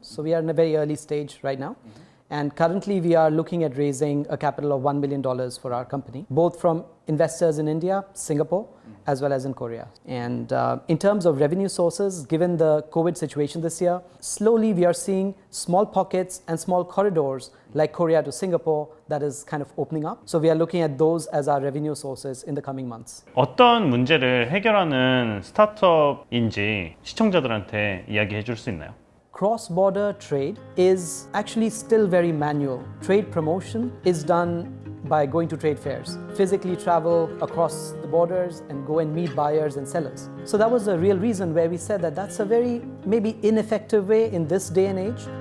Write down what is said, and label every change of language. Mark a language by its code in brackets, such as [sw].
[en] So we are in a very early stage right now. And currently we are looking at raising a capital of $1 million for our company, both from investors in India, Singapore, as well as in Korea. And in terms of revenue sources, given the COVID situation this year, slowly we are seeing small pockets and small corridors like Korea to Singapore that is kind of opening up. So we are looking at those as our revenue sources in the coming months. [ko] 어떤 문제를 해결하는 스타트업인지 시청자들한테 이야기해 줄 수 있나요? [en] Cross-border trade is actually still very manual. Trade promotion is done by going to trade fairs, physically travel across the borders and go and meet buyers and sellers. So that was the real reason where we said that that's a very maybe ineffective way in this day and age.